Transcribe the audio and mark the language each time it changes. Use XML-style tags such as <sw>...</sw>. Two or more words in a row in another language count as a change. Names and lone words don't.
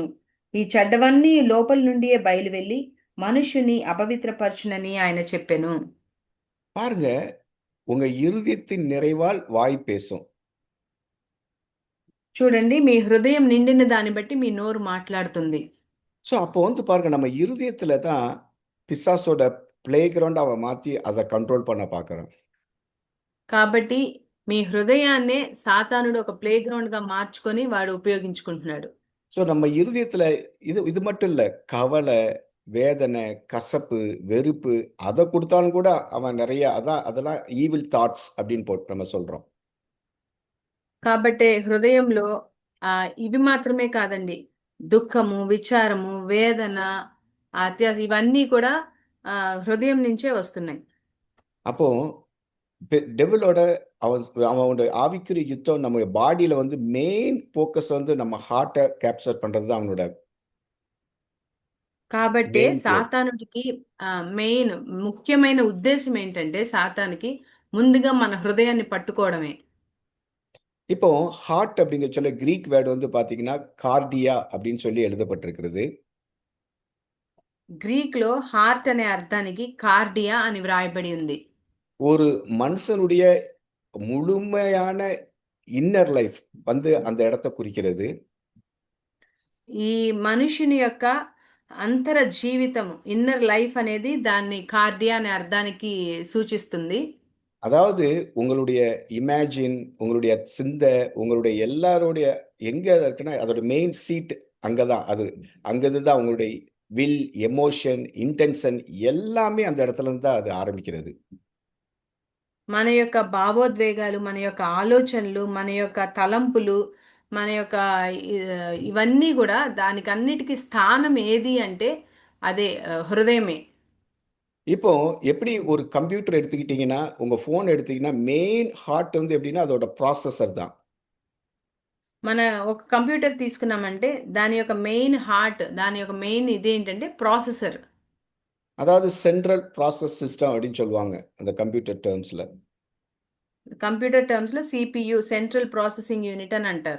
<te>ఈ చెడ్డవన్నీ లోపల నుండియే బయలువెళ్ళి మనుష్యుని అపవిత్రపరచునని ఆయన చెప్పెను.</te> <ta>பாருங்க, உங்க இருதயத்தின் நிறைவால் வாய் பேசும்.</ta> <te>చూడండి, మీ హృదయం నిండిన దాన్ని బట్టి మీ నోరు మాట్లాడుతుంది.</te> <ta>ஸோ அப்போ வந்து பாருங்க, நம்ம இருதயத்துல தான் பிசாசோட</ta> <en>play ground</en> <ta>அவன் மாத்தி அதை கண்ட்ரோல் பண்ண பார்க்கறான்.</ta> <te>కాబట్టి మీ హృదయాన్నే సాతానుడు ఒక</te> <en>play ground</en> <te>గా మార్చుకొని వాడు ఉపయోగించుకుంటున్నాడు.</te> <ta>ஸோ நம்ம இருதயத்துல இது இது மட்டும் இல்ல, கவலை, வேதனை, கசப்பு, வெறுப்பு, அதை கொடுத்தாலும் கூட அவன் நிறைய அதெல்லாம்</ta> <en>evil thoughts</en> <ta>அப்படின்னு போட்டு நம்ம சொல்றோம்.</ta> <te>కాబట్టి హృదయంలో ఇవి మాత్రమే కాదండి, దుఃఖము, విచారము, వేదన, అత్యాస, ఇవన్నీ కూడా హృదయం నుంచే వస్తున్నాయి.</te> <ta>அப்போ டெவிலோட அவனோட ஆவிக்குரிய யுத்தம் நம்ம பாடியில வந்து</ta> <en>main focus</en> <ta>வந்து நம்ம ஹார்ட்டை கேப்சர் பண்றது தான் அவனோட</ta> <te>కాబట్టి</te> <en>main goal.</en> <te>సాతానుడికి మెయిన్ ముఖ్యమైన ఉద్దేశం ఏంటంటే, సాతానికి ముందుగా మన హృదయాన్ని పట్టుకోవడమే.</te> <ta>இப்போ ஹார்ட் அப்படிங்கிற சொல்ல</ta> <en>Greek word</en> <ta>வந்து பாத்தீங்கன்னா கார்டியா அப்படின்னு சொல்லி எழுதப்பட்டிருக்கிறது.</ta> <te>గ్రీక్ లో హార్ట్ అనే అర్థానికి కార్డియా అని వ్రాయబడి ఉంది.</te> <ta>ஒரு మనుషనుடைய முழுமையான</ta> <en>inner life</en> <ta>வந்து அந்த இடத்தை குறிக்கிறது.</ta> <te>ఈ మనుషుని యొక్క అంతర జీవితం,</te> <en>inner life</en> <te>అనేది దాన్ని కార్డియా అనే అర్థానికి సూచిస్తుంది.</te> <ta>அதாவது உங்களுடைய இமேஜின், உங்களுடைய சிந்தை, உங்களுடைய எல்லாருடைய எங்க இருக்குன்னா அதோட</ta> <en>main seat</en> <ta>அங்கதான். அங்கதான் உங்களுடைய</ta> <en>will, emotion, intention</en> <ta>எல்லாமே அந்த இடத்துல இருந்து தான் அது ஆரம்பிக்கிறது.</ta> <te>మన యొక్క భావోద్వేగాలు, మన యొక్క ఆలోచనలు, మన యొక్క తలంపులు, మన యొక్క ఇవన్నీ కూడా దానికి అన్నిటికీ స్థానం ఏది అంటే అదే హృదయమే.</te> <ta>இப்போ எப்படி ஒரு கம்ப்யூட்டர் எடுத்துக்கிட்டீங்கன்னா, உங்க போன் எடுத்தீங்கன்னா</ta> <en>main heart</en> <ta>வந்து எப்படின்னா அதோட ப்ராசஸர் தான்.</ta> <te>మన ఒక కంప్యూటర్ తీసుకున్నామంటే దాని యొక్క</te> <en>main heart,</en> <te>దాని యొక్క మెయిన్ ఇదేంటంటే ప్రాసెసర్.</te> <ta>அதாவது</ta> <en>central process system</en> <ta>அப்படின்னு சொல்லுவாங்க அந்த கம்ப்யூட்டர் டேர்ம்ஸ்ல.</ta> <en>computer terms</en> <te>లో</te> <en>CPU, central processing unit</en> <te>అని అంటారు.</te>